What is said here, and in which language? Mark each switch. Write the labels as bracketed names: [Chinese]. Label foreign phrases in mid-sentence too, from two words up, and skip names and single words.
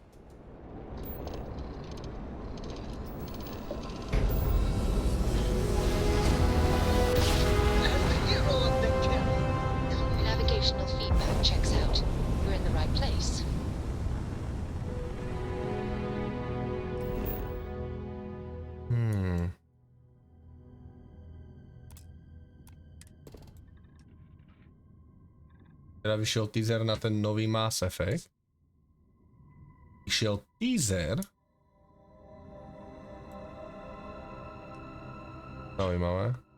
[English] Navigational feedback checks out. We're in the right place. [Slovak] Teda vyšiel teaser na ten nový Mass Effect. Vyšiel teaser. Zaujímavé.